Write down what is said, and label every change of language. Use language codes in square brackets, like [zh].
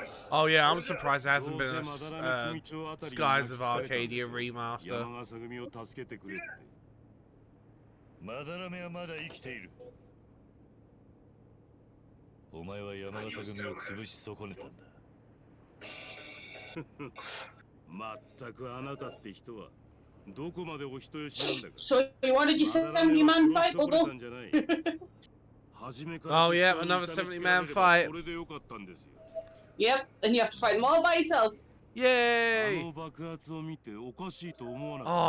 [en] Oh yeah, I'm surprised there hasn't been a Skies of Arcadia remaster. [ja] 山笠組を助けてくれって。まだらめはまだ生きている。お前は山笠組を潰し損ねたんだ。まったくあなたって人はどこまでお人よしなんだか。 [en] So you wanted your 70-man fight, Bobo? Oh yeah, another 70-man fight. [ja] これでよかったんですよ。 [en] Yep, and you have to fight them all by yourself. Yay! [ja] 爆発を見ておかしいと思わなかった。